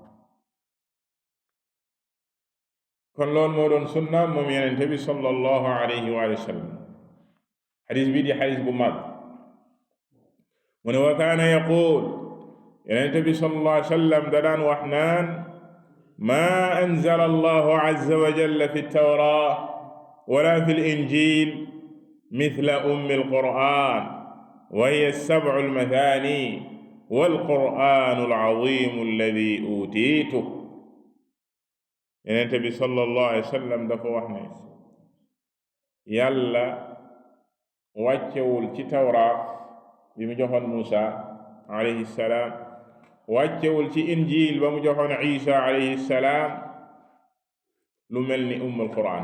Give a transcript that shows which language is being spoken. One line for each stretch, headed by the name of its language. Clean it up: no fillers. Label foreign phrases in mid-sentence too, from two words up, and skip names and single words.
Wolof: kon loolu moo doon sunna moom yenente bi
Arabic: صلى الله عليه وسلم
Wolof: xadis bii di xadis bu mag mu ne
Arabic: وكان يقول
Wolof: yenente bi
Arabic: صلى الله عليه وسلم
Wolof: da daan wax naan
Arabic: ما أنزل الله عز وجل في التوراة ولا في الإنجيل مثل أم القرآن وهي السبع المثاني والقرآن العظيم الذي أوتيته
Wolof: Yonent bi
Arabic: صلى الله عليه وسلم
Wolof: dafa wax ne yàlla wàccewul ci tawraat bi mu joxoon Muusa
Arabic: عليه السلام,
Wolof: wàccewul ci injil ba mu joxoon Isa
Arabic: عليه السلام
Wolof: lu mel ni
Arabic: أم القرآن.